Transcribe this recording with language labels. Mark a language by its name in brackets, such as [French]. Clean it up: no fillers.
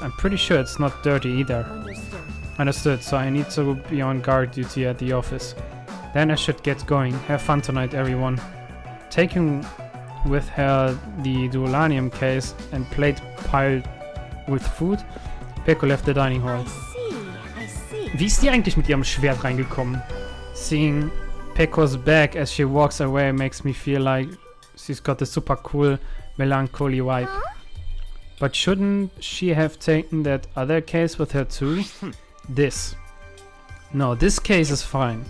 [English] I'm pretty sure it's not dirty either. Understood, so I need to be on guard duty at the office. Then I should get going. Have fun tonight, everyone. Taking with her the Duolanium case and plate piled with food, Peko left the dining hall. I see. [German] Wie ist die eigentlich mit ihrem Schwert reingekommen? [English] Seeing Peko's bag as she walks away makes me feel like she's got a super cool melancholy vibe. Huh? But shouldn't she have taken that other case with her too? This. No, this case is fine.